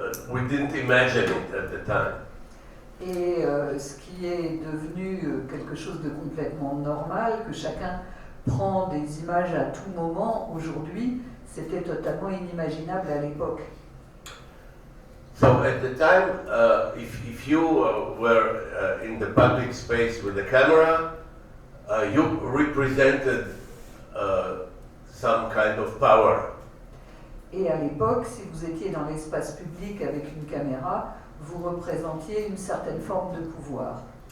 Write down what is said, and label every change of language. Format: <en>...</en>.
<en>we didn't imagine it at the time.</en> <fr>Et ce qui est devenu quelque chose de complètement normal, que chacun prend des images à tout moment, aujourd'hui, c'était totalement inimaginable à l'époque.</fr> <en>So at the time, if you were in the public space with a camera, you represented some kind of power.</en> <fr>Et à l'époque, si vous étiez dans l'espace public avec une caméra, vous représentiez une certaine forme de pouvoir.</fr>